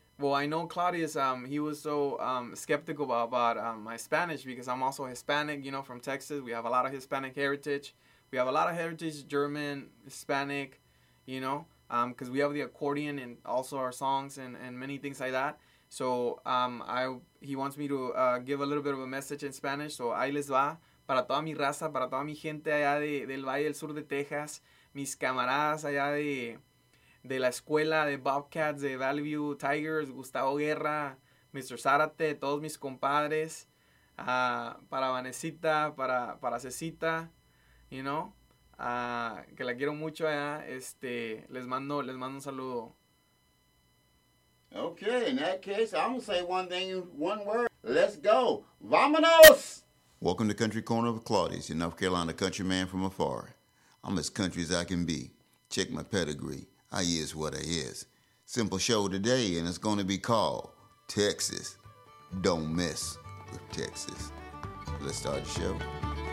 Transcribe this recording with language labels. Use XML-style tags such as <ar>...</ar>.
<en>Well, I know Claudius, he was so skeptical about my Spanish, because I'm also Hispanic, you know, from Texas. We have a lot of Hispanic heritage. We have a lot of heritage, German, Hispanic, you know, because we have the accordion and also our songs and many things like that. So he wants me to give a little bit of a message in Spanish.</en> <es>So ahí les va, para toda mi raza, para toda mi gente allá del Valle del Sur de Texas, mis camaradas allá de la escuela de Bobcats, de Valley View Tigers, Gustavo Guerra, Mr. Zárate, todos mis compadres, para Vanesita, para Cecita,</es> <en>you know,</en> <es>que la quiero mucho allá, les mando un saludo.</es> <en>Okay, in that case, I'm going to say one thing, one word. Let's go.</en> <es>Vamanos!</es> <en>Welcome to Country Corner with Claudius, your North Carolina country man from afar. I'm as country as I can be. Check my pedigree. I is what I is. Simple show today, and it's going to be called Texas. Don't mess with Texas. Let's start the show.</en>